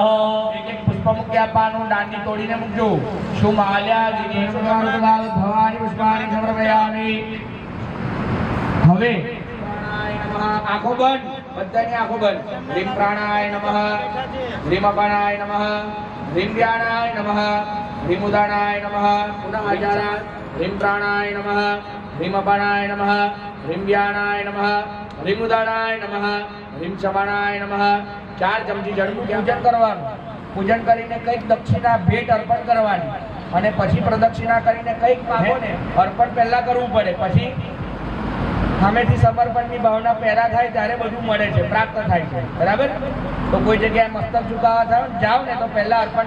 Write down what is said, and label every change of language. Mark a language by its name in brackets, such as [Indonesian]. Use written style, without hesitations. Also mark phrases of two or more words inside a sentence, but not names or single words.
[Gujarati] એક એક પુષ્પ મૂકી આપવાનું દાંડી તોડીને મૂકજો શું માલ્યા દિનેશુલાલ ભવાની [Sanskrit] पुष्पाणि समर्पयामि [Gujarati] હવે આંખો બંધ બધાની આંખો બંધ [Sanskrit] ह्रीं प्राणाय नमः ह्रीं अपानाय नमः ह्रीं व्याणाय नमः ह्रीं उदानाय नमः पुनः आचारा ह्रीं प्राणाय नमः ह्रीं अपानाय नमः ह्रीं व्याणाय नमः ह्रीं उदानाय नमः ह्रीं समानाय नमः [Gujarati] 4 ચમચી જળ પૂજન કરવાનું પૂજન કરીને કંઈક દક્ષિણા ભેટ અર્પણ કરવાની અને પછી પ્રદક્ષિણા કરીને કંઈક માગો ને અર્પણ પહેલા કરવું પડે પછી સામેથી સમર્પણની ભાવના પહેલા થાય ત્યારે બધું મળે છે પ્રાપ્ત થાય છે બરાબર તો કોઈ જગ્યાએ મસ્તક ઝુકાવવા જાવ ને તો પહેલા અર્પણ